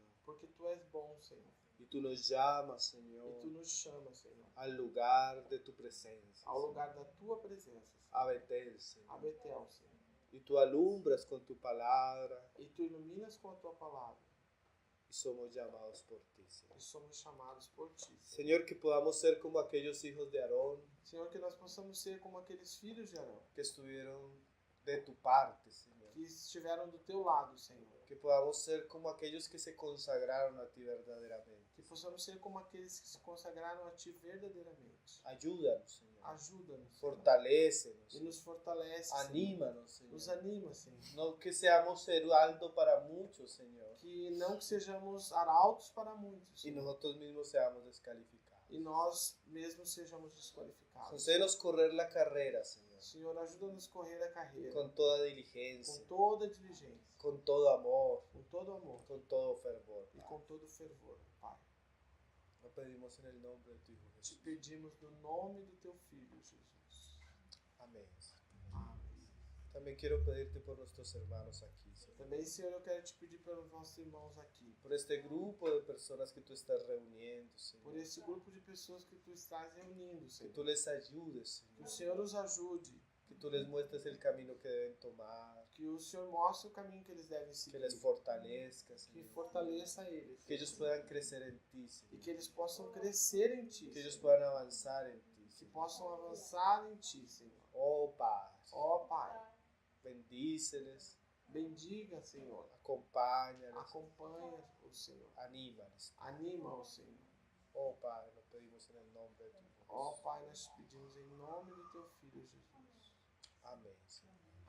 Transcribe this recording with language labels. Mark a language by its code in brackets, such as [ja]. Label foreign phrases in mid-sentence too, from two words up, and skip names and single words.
[pt] Porque Tu és bom, Senhor, [es] y tú nos llamas, [pt] e [es] Señor, [pt] Tu nos chamas, Senhor, [es] al lugar de tu presencia, [pt] ao lugar da Tua presença, Senhor, [es] a Betel, Señor. [pt] a Betel, Senhor. [es] Y tú alumbras con tu palabra [pt] E Tu iluminas com a Tua palavra, [es] y somos llamados por ti, Señor. [pt] e somos chamados por Ti, Senhor. [es] Señor, que podamos ser como aquellos hijos de Aarón [pt] Senhor, que nós possamos ser como aqueles filhos de Arão, [es] que estuvieron de tu parte, Señor. [pt] que estiveram do Teu lado, Senhor. [es] Que podamos ser como aquellos que se consagraron a ti verdaderamente. [pt] Que possamos ser como aqueles que se consagraram a Ti verdadeiramente. [es] Ayúdanos, Señor. [pt] Ajuda-nos, Senhor, [es] Fortalécenos. [pt] e nos fortalece, Senhor. [es] Anímanos, Señor. [pt] Nos anima, Senhor. [es] No que seamos heraldo para muchos, Señor. [pt] Que não que sejamos arautos para muitos, [es] Y [pt] Senhor, [es] nosotros mismos seamos descalificados. [pt] e nós mesmos sejamos desqualificados. [es] Concédenos correr la carrera, Señor. [pt] Senhor, ajuda-nos a correr a carreira [es] Con toda [pt] com [es] diligencia, [pt] toda diligência, [es] con todo amor, [pt] com todo amor [es] con todo fervor. [pt] e com todo fervor, Pai. [es] Lo pedimos en el nombre de tu Hijo [pt] Te [es] Jesús. [pt] pedimos no nome do Teu Filho, Jesus. [es] Amén. [pt] Amém. [es] También quiero pedirte por nuestros hermanos aquí, Señor. [pt] Também, Senhor, eu quero te pedir pelos nossos irmãos aqui, [es] Por este grupo de personas que tú estás reuniendo, [pt] por [es] Señor. [pt] esse grupo de pessoas que Tu estás reunindo, [es] Que [pt] Senhor. [es] tú les ayudes, [pt] Que o [es] Señor. [pt] Senhor os ajude, [es] Que tú les muestres el camino que deben tomar. [pt] que o Senhor mostre o caminho que eles devem [es] Que [pt] seguir, [es] les fortalezcas, [pt] que [es] Señor. [pt] fortaleça eles, [es] Que ellos puedan crecer en ti, [pt] e [es] Señor. [pt] que eles possam crescer em Ti, [es] Que ellos [pt] Senhor. [es] puedan avanzar en ti, [pt] Que [es] Señor. [pt] possam avançar em Ti, Senhor. [es] Oh, Padre. [pt] Ó Pai, [es] Bendíceles, [pt] bendiga, Senhor. [es] acompáñales, [pt] Acompanha o Senhor. [es] anímales. [pt] Anima o Senhor. [es] Oh, Padre, lo pedimos en el nombre de tu Hijo. [pt] Ó Pai, nós te pedimos em nome do Teu Filho Jesus. [es] Amén, Señor.